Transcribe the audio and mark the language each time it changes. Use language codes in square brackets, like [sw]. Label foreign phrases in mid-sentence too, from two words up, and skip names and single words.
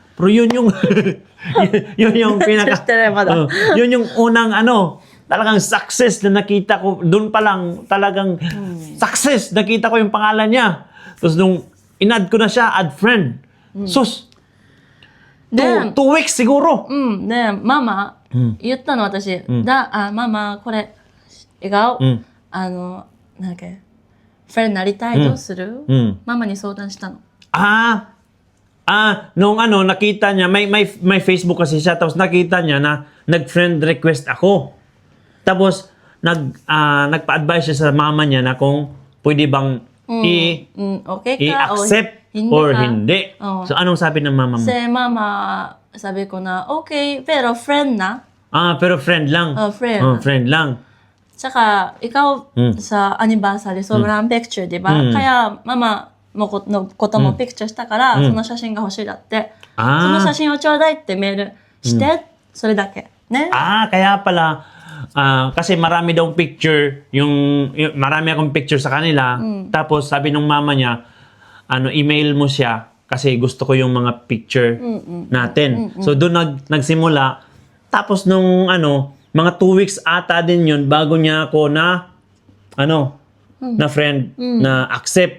[tl] Pero yun yung yun yung yun yung unang talagang success na nakita ko. Doon pa lang talagang success. Nakita ko yung pangalan niya. Tapos nung in-add ko na siya, [en] add friend. [tl] Sus! 2 weeks siguro. [ja] で、ママ、言ったの私。ママ、これ、笑顔、なんだっけ、フレンドなりたい、どうするママに相談したの。 [tl] Nung nakita niya, may Facebook kasi siya, tapos nakita niya na nag-friend request ako. Tapos, nagpa-advise siya sa mama niya na kung pwede bang okay ka, i-accept or hindi. So, anong sabi ng mama mo? Kasi mama, sabi ko na, okay, pero friend na. Pero friend lang. Friend. Friend lang. Tsaka, ikaw sa anniversary, sobrang picture, di ba? [ja] Kaya, mama のこともピクチャーしたから、その写真が欲しいだって。その写真をちょうだいってメールして、それだけ。ね。 [tl] Kaya pala, kasi marami daw picture, marami akong picture sa kanila. Tapos sabi ng mama niya, email mo siya kasi gusto ko yung mga picture natin. So doon nagsimula. Tapos nung mga 2 weeks ata din yun bago niya ako na na friend na accept.